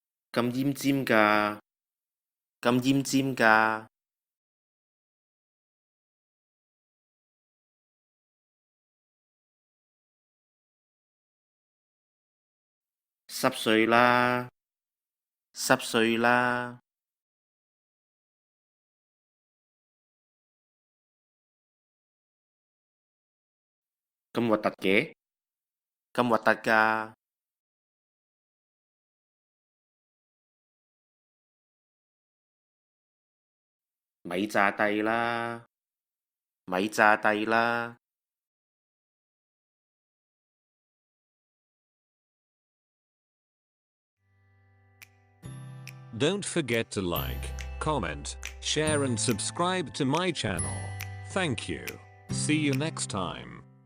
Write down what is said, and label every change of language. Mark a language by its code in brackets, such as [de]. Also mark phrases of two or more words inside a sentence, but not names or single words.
[yue] 咁奄尖㗎，咁奄尖㗎，濕碎啦，濕碎啦，咁核突嘅，咁核突㗎，咪詐諦啦，咪詐諦啦。 [en] Don't forget to like, comment, share and subscribe to my channel. Thank you. See you next time.